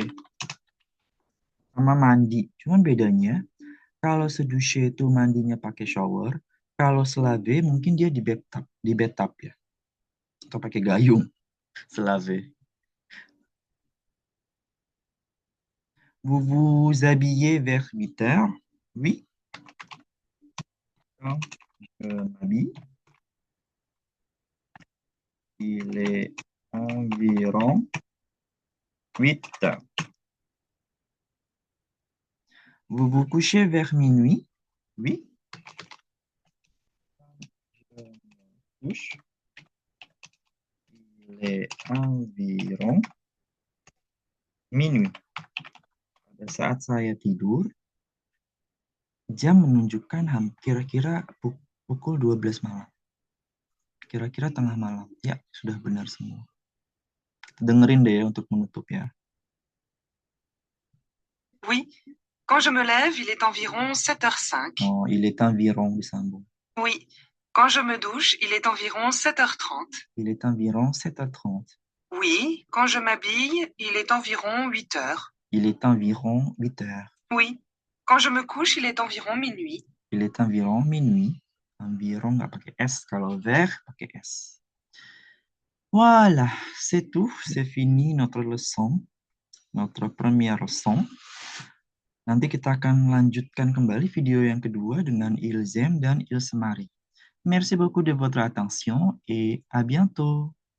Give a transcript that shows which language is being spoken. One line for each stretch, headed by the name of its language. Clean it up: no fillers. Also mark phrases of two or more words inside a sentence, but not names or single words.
Indonesian: Sama mandi. Cuman bedanya, kalau
French: se doucher
Indonesian: itu mandinya pakai shower, kalau selave mungkin dia di bathtub ya. Atau pakai gayung. Selave.
French: Vous vous habillez vers 8 heures? Oui. Quand je m'habille, il est environ 8 heures. Vous vous couchez vers minuit? Oui. Je me couche, il est environ minuit.
Indonesian: Pada saat saya tidur, jam menunjukkan kira-kira pukul 12 malam. Kira-kira tengah malam. Ya, sudah benar semua. Dengerin deh ya untuk menutup ya.
French: Oui, quand je me lève, il est environ 7h05. Oh, il est environ disambung. Oui, quand je me douche, il est environ 7h30. Il est environ 7h30. Oui, quand je m'habille, il est environ 8 heures. Il est environ 8 heures. Oui, quand je me couche, il est environ minuit. Il est environ minuit.
Indonesian: Environ nggak pakai S, kalau vers pakai S.
French: Voilà, c'est tout. C'est fini notre leçon. Notre première leçon.
Indonesian: Nanti kita akan lanjutkan kembali video yang kedua dengan Ilzem dan Ilsemari.
French: Merci beaucoup de votre attention et à bientôt.